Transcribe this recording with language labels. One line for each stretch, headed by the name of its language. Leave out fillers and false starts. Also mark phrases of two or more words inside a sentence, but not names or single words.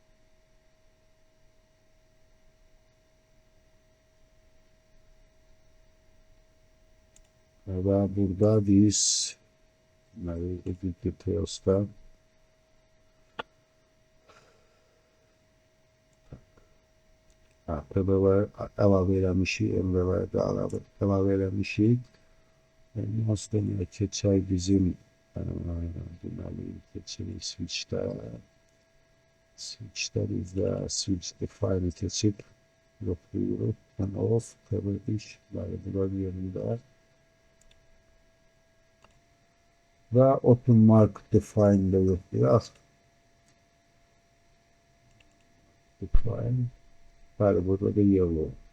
Azerbaijani: Və burada biz deməli,
English: edit details'da
Azerbaijani: PBV əlavə eləmişik, MVV də əlavə eləmişik. Nasıl demək, keçək bizim deməli, keçirik switch'də bizdə
English: switch define
Azerbaijani: keçib yoxlayırıq.
English: On off,
Azerbaijani: PBV bunlar yerində. Və
English: open mark define
Azerbaijani: də yoxlayaq. Define. Bəli, burada da yellow.